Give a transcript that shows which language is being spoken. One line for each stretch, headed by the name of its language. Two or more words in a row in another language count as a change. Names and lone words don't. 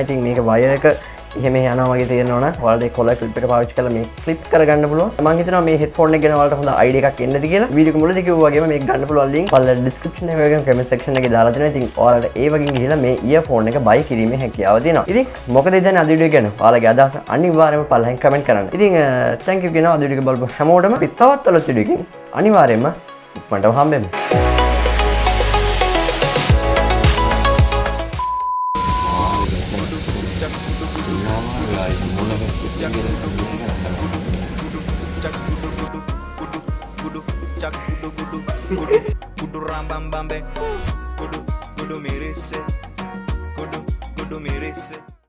Sinhala: ඉතින් මේක වයර් එක එහෙම යනවා වගේ තේරෙනවා නම් ඔයාලට ඒ
English: collar clip
Sinhala: එක පාවිච්චි කරලා මේක ක්ලිප් කරගන්න පුළුවන්. මම හිතනවා මේ හෙඩ්ෆෝන් එක ගැන ඔයාලට හොඳ අයිඩියා එකක් එන්නද කියලා. වීඩියෝ එක මුලදී කිව්වා වගේම මේක ගන්න පුළුවන් ලින්ක් පල්ලෙන් ඩිස්ක්‍රිප්ෂන් එකේ වගේම
English: comment section
Sinhala: එකේ දාලා තියෙනවා. ඉතින් ඔයාලට ඒ වගේ ගිහිල්ලා මේ ඉයර්ෆෝන් එක බයි කිරීමේ හැකියාව තියෙනවා. ඉතින් මොකද ඉතින් අද වීඩියෝ ගැන ඔයාලගේ අදහස අනිවාර්යයෙන්ම පල්ලෙන් කමෙන්ට් කරන්න. ඉතින්
English: thank you
Sinhala: කියනවා අද වීඩියෝ එක බලපු හැමෝටම. අපි තවත් අලුත් වීඩියෝ එකකින් අනිවාර්යයෙන්ම ඉක්මනටම හම්බෙමු. Kudu rambam bambe, kudu mirise, kudu mirise.